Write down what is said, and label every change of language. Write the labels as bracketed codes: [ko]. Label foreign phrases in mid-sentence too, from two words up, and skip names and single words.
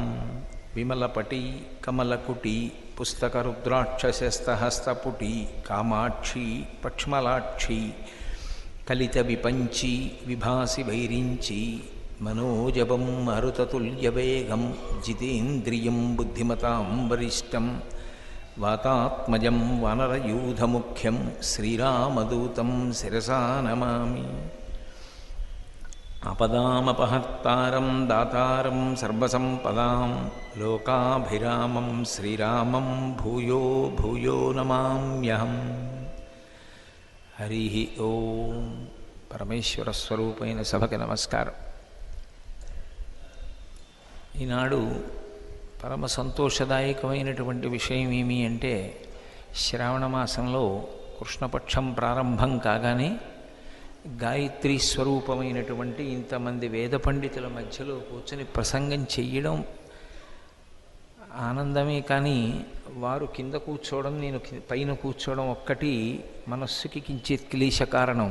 [sa] विमलपटी कमलकुटी पुस्तकरुद्राक्षसस्तहस्तपुटी कामाक्षी पक्ष्मलाक्षी कलितविपञ्ची विभासि वैरिञ्ची मनोजवं मरुततुल्यवेगं जितेन्द्रियं बुद्धिमतां वरिष्ठं वातात्मजं वानरयूथमुख्यं श्रीरामदूतं शिरसा नमामि। आपदामपहर्तारं दातारं सर्वसम्पदां लोकाभिरामं श्रीरामं भूयो भूयो नमाम्यहम्। हरि ओं। [te] పరమేశ్వర స్వరూపైన సభకి నమస్కారం. ఈనాడు పరమ సంతోషదాయకమైనటువంటి విషయం ఏమి అంటే, శ్రావణ మాసంలో కృష్ణపక్షం ప్రారంభం కాగానే గాయత్రీ స్వరూపమైనటువంటి ఇంతమంది వేద పండితుల మధ్యలో కూర్చొని ప్రసంగం చెయ్యడం ఆనందమే, కానీ వారు కింద కూర్చోవడం నేను పైన కూర్చోవడం ఒక్కటి మనస్సుకి కించిత్ క్లేశ కారణం.